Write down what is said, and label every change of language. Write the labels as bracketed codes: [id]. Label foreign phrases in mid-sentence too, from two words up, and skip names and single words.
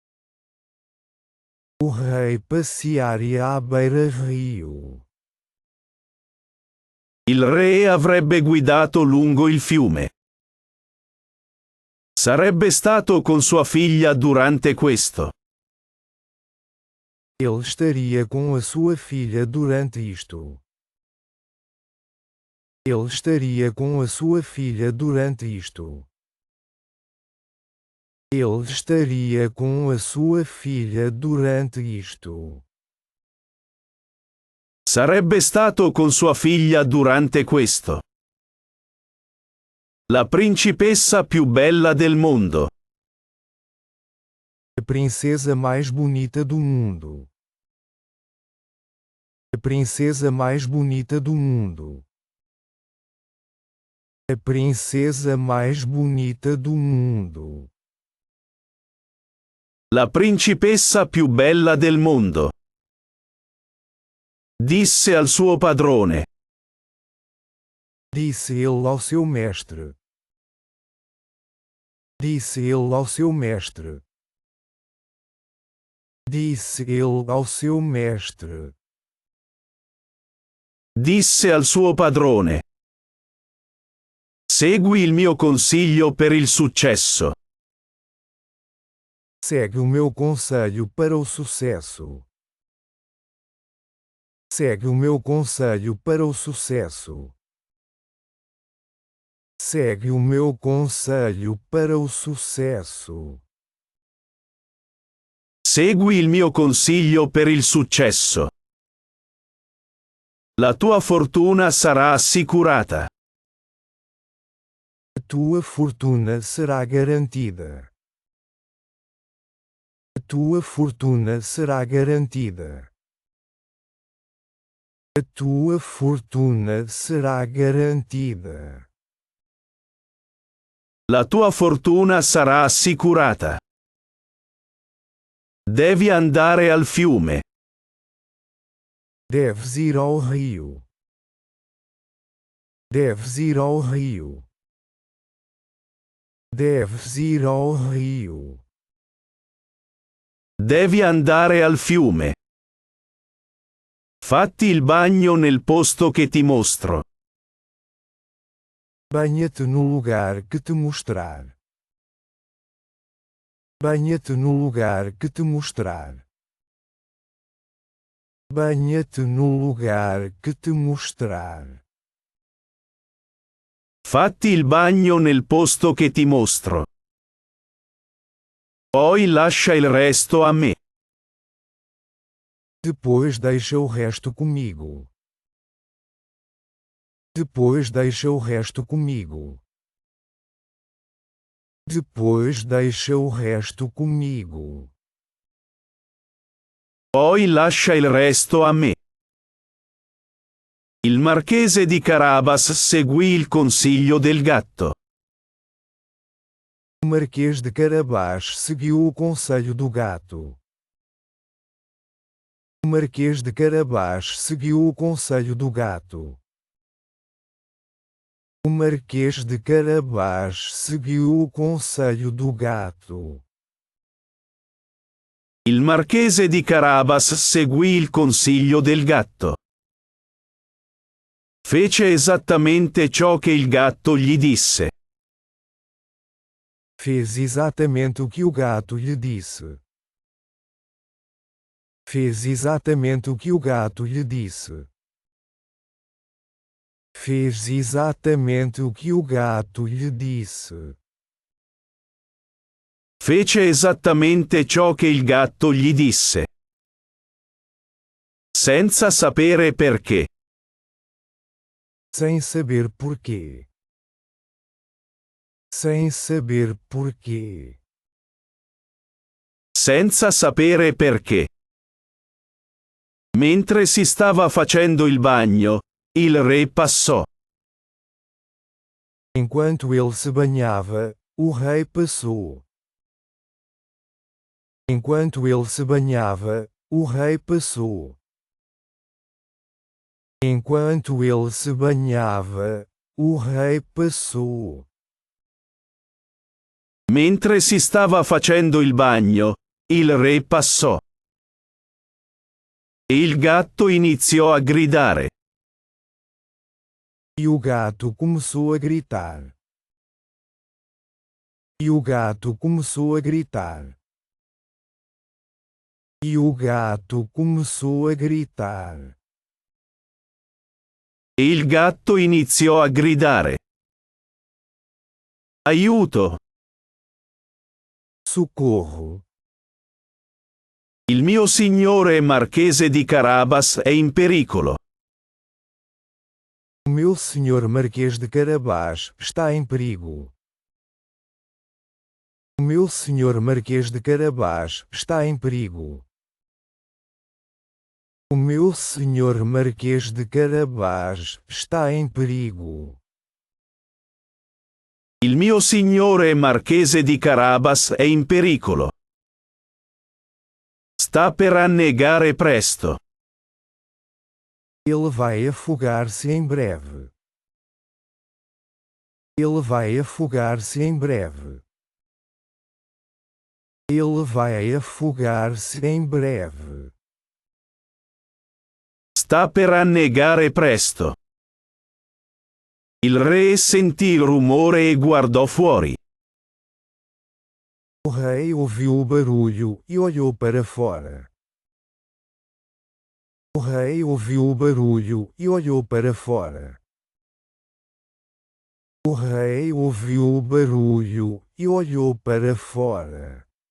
[pt] O rei passearia à beira-rio. [it] Il re avrebbe guidato lungo il fiume. Sarebbe stato con sua figlia durante questo. [pt] Ele estaria com a sua filha durante isto. Ele estaria com a sua filha durante isto. Ele estaria com a sua filha durante isto. [it] Sarebbe stato con sua figlia durante questo. La principessa più bella del mondo. [pt] A princesa mais bonita do mundo. A princesa mais bonita do mundo. A princesa mais bonita do mundo. [it] La principessa più bella del mondo. Disse al suo padrone. [pt] Disse ele ao seu mestre. Disse ele ao seu mestre. Disse ele ao seu mestre. [it] Disse al suo padrone. Segui il mio consiglio per il successo. [pt] Segue o meu conselho para o sucesso. Segue o meu conselho para o sucesso. Segue o meu conselho para o sucesso. [it] Segui il mio consiglio per il successo. La tua fortuna sarà assicurata. [pt] A tua fortuna será garantida. A tua fortuna será garantida. A tua fortuna será garantida. [it] La tua fortuna sarà assicurata. Devi andare al fiume. [pt] Deves ir ao rio. Deves ir ao rio. Deves ir ao rio. [it] Devi andare al fiume. Fatti il bagno nel posto che ti mostro. [pt] Banha-te no lugar que te mostrar. Banha-te no lugar que te mostrar. Banha-te no lugar que te mostrar. [it] Fatti il bagno nel posto che ti mostro. Poi lascia il resto a me. [pt] Depois deixa o resto comigo. Depois deixa o resto comigo. Depois deixa o resto comigo. [it] Poi lascia il resto a me. Il marchese di Carabas seguì il consiglio del gatto. [pt] O Marquês de Carabás seguiu o conselho do gato. O Marquês de Carabás seguiu o conselho do gato. O Marquês de Carabás seguiu o conselho do gato. [it] Il marchese di Carabas seguì il consiglio del gatto. Fece esattamente ciò che il gatto gli disse. [pt] Fez exatamente o que o gato lhe disse. Fez exatamente o que o gato lhe disse. Fez exatamente o que o gato lhe disse. [it] Fece esattamente ciò che il gatto gli disse. Senza sapere perché. [pt] Sem saber porquê. Sem saber porquê. [it] Senza sapere perché. Mentre si stava facendo il bagno, il re passò. [pt] Enquanto ele se banhava, o rei passou. Enquanto ele se banhava, o rei passou. Enquanto ele se banhava, o rei passou. [it] Mentre si stava facendo il bagno, il re passò. E il gatto iniziò a gridare. [pt] E o gato começou a gritar. E o gato começou a gritar. E o gato começou a gritar. [it] E il gatto iniziò a gridare. Aiuto! [pt] Socorro! [it] Il mio signore Marchese di Carabas è in pericolo. [pt] O meu senhor Marquês de Carabás está em perigo. O meu senhor Marquês de Carabás está em perigo. O meu senhor Marquês de Carabás está em perigo. [it] Il mio signore Marchese di Carabas è in pericolo. Sta per annegare presto. [pt] Ele vai afogar-se em breve. Ele vai afogar-se em breve. Ele vai afogar-se em breve. [it] Sta per annegare presto. Il re sentì il rumore e guardò fuori. [pt] O rei ouviu o barulho e olhou para fora. O rei ouviu o barulho e olhou para fora. O rei ouviu o barulho e olhou para fora.